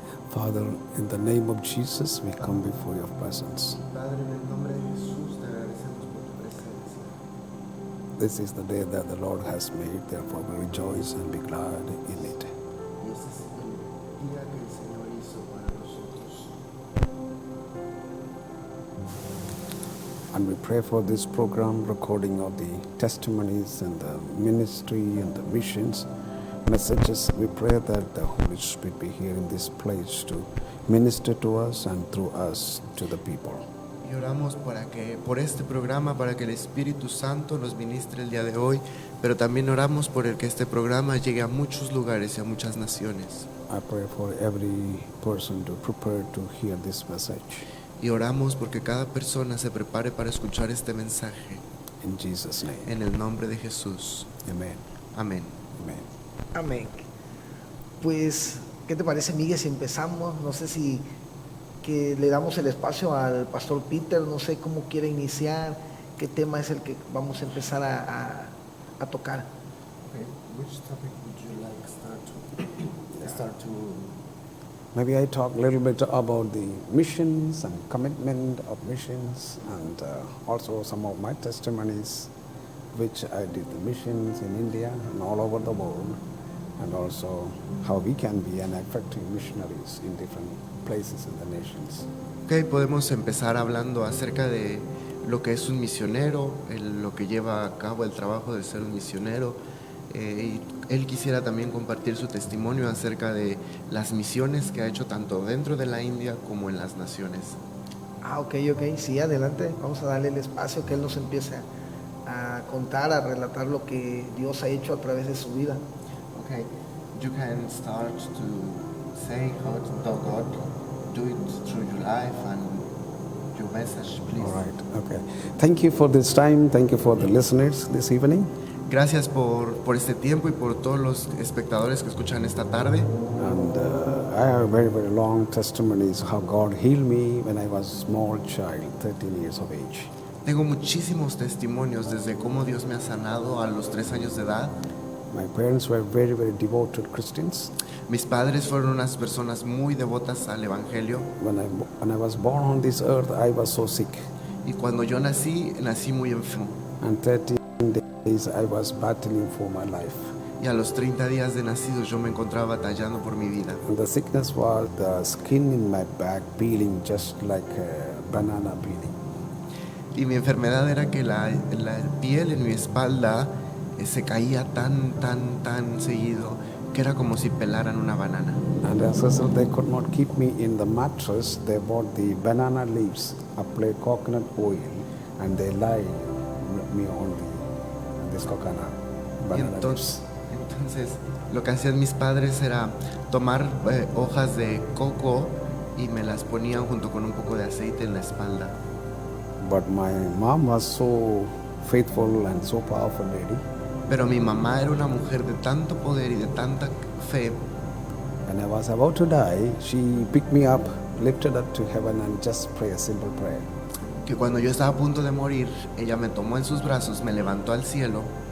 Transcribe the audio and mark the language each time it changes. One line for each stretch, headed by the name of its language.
English: Father, in the name of Jesus, we come before your presence.
Spanish: Padre, en el nombre de Jesús te agradecemos por tu presencia.
English: This is the day that the Lord has made, therefore we rejoice and be glad in it.
Spanish: Y este es el día que el Señor hizo para nosotros.
English: And we pray for this program, recording of the testimonies and the ministry and the missions messages. We pray that the Holy Spirit be here in this place to minister to us and through us to the people.
Spanish: Y oramos por este programa, para que el Espíritu Santo nos ministre el día de hoy, pero también oramos por el que este programa llegue a muchos lugares y a muchas naciones.
English: I pray for every person to prepare to hear this message.
Spanish: Y oramos porque cada persona se prepare para escuchar este mensaje.
English: In Jesus' name.
Spanish: En el nombre de Jesús.
English: Amen.
Spanish: Amén.
English: Amen.
Spanish: Amén. Pues, ¿qué te parece, Miguel, si empezamos? No sé si que le damos el espacio al pastor Peter, no sé cómo quiere iniciar, qué tema es el que vamos a empezar a tocar.
English: Okay, which topic would you like start to Maybe I talk a little bit about the missions and commitment of missions, and also some of my testimonies, which I did the missions in India and all over the world, and also how we can be an effective missionaries in different places in the nations.
Spanish: Ok, podemos empezar hablando acerca de lo que es un misionero, lo que lleva a cabo el trabajo de ser un misionero. Y él quisiera también compartir su testimonio acerca de las misiones que ha hecho tanto dentro de la India como en las naciones. Ok, sí, adelante, vamos a darle el espacio que él nos empiece a contar, a relatar lo que Dios ha hecho a través de su vida.
English: Okay, you can start to say how God do it through your life and your message, please. All right, okay. Thank you for this time. Thank you for the listeners this evening.
Spanish: Gracias por este tiempo y por todos los espectadores que escuchan esta tarde.
English: And I have very, very long testimonies how God healed me when I was a small child, 13 years of age.
Spanish: Tengo muchísimos testimonios desde cómo Dios me ha sanado a los 3 años de edad.
English: My parents were very, very devoted Christians.
Spanish: Mis padres fueron unas personas muy devotas al Evangelio.
English: When I was born on this earth, I was so sick.
Spanish: Y cuando yo nací muy enfermo.
English: And 13 days I was battling for my life.
Spanish: Y a los 30 días de nacido yo me encontraba batallando por mi vida.
English: And the sickness was the skin in my back peeling just like a banana peeling.
Spanish: Y mi enfermedad era que la piel en mi espalda se caía tan seguido que era como si pelaran una banana.
English: And as a result, they could not keep me in the mattress. They bought the banana leaves, applied coconut oil, and they lied me on this coconut banana leaves.
Spanish: Entonces, lo que hacían mis padres era tomar hojas de coco y me las ponían junto con un poco de aceite en la espalda.
English: But my mom was so faithful and so powerful lady.
Spanish: Pero mi mamá era una mujer de tanto poder y de tanta fe.
English: When I was about to die, she picked me up, lifted up to heaven, and just prayed a simple prayer.
Spanish: Que cuando yo estaba a punto de morir, ella me tomó en sus brazos, me levantó al cielo.